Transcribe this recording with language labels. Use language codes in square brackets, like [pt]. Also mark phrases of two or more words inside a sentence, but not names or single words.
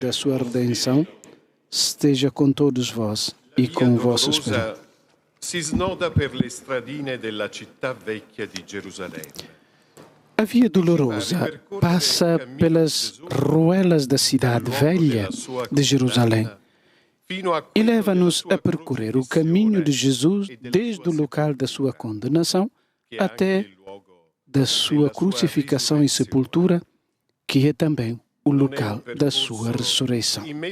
[pt] da sua redenção esteja com todos vós e com o vosso espírito. [it] Si snoda per le stradine della città vecchia di Gerusalemme. [pt] A via dolorosa passa pelas ruelas da cidade velha de Jerusalém e leva-nos a percorrer o caminho de Jesus desde o local da sua condenação até da sua crucificação e sepultura, que é também o local da sua ressurreição.